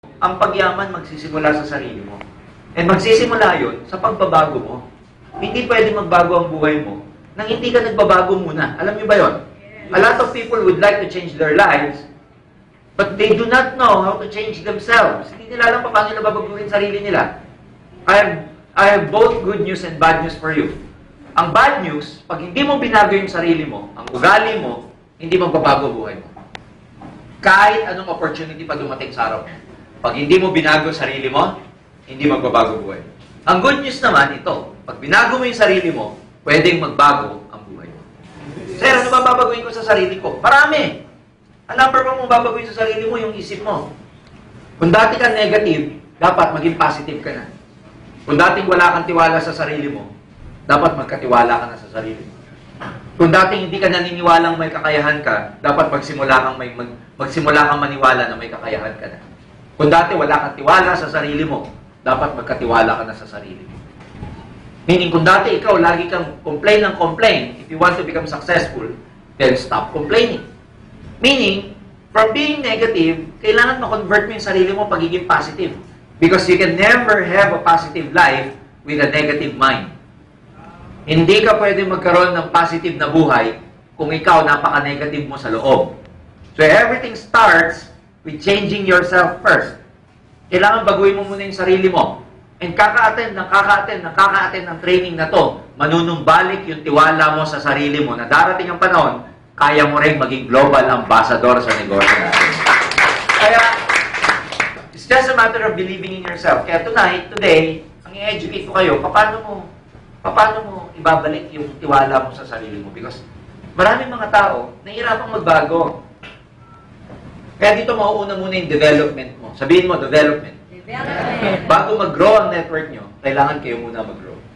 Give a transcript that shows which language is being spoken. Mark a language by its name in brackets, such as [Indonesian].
[Filipino] ang pagyaman magsisimula sa sarili mo. And magsisimula yun sa pagbabago mo. Hindi pwede magbago ang buhay mo nang hindi ka nagbabago muna. Alam niyo ba yun? [English] A lot of people would like to change their lives, but they do not know how to change themselves. [Filipino] Hindi nila alam paano nila babaguhin sarili nila. [English] I have both good news and bad news for you. [Filipino] Ang bad news, pag hindi mo binago yung sarili mo, ang ugali mo, hindi magbabago buhay mo. Kahit anong opportunity pa dumating sa araw. Pag hindi mo binago yung sarili mo, hindi magbabago buhay mo. Ang good news naman ito, pag binago mo yung sarili mo, pwedeng magbago ang buhay mo. Sir, ano ba babaguhin ko sa sarili ko? Marami. Ang number one mong babaguhin sa sarili mo, yung isip mo. Kung dati ka negative, dapat maging positive ka na. Kung dating wala kang tiwala sa sarili mo, dapat magkatiwala ka na sa sarili mo. Kung dating hindi ka naniniwalang may kakayahan ka, dapat magsimula kang maniwala na may kakayahan ka na. Kung dati wala kang tiwala sa sarili mo, dapat magkatiwala ka na sa sarili mo. [English] Meaning, [Filipino] kung dati ikaw lagi kang complain ng complain, [English] if you want to become successful, then stop complaining. Meaning, from being negative, [Filipino] kailangan ma-convert mo yung sarili mo pagiging positive. [English] Because you can never have a positive life with a negative mind. [Filipino] Hindi ka pwede magkaroon ng positive na buhay kung ikaw napaka-negative mo sa loob. [English] So everything starts with changing yourself first. [Filipino] Kailangan baguhin mo muna yung sarili mo. And kaka-attend ng training na to, manunumbalik yung tiwala mo sa sarili mo na darating ang panahon, kaya mo rin maging global ambassador sa negosyo natin. [English] Kaya, it's just a matter of believing in yourself. [Filipino] Kaya today, ang i-educate ko kayo, paano mo ibabalik yung tiwala mo sa sarili mo? Because maraming mga tao, nahihirapang magbago. Kaya dito mauuna muna yung development mo. Sabihin mo, development. Bago mag-grow ang network nyo, kailangan kayo muna mag-grow.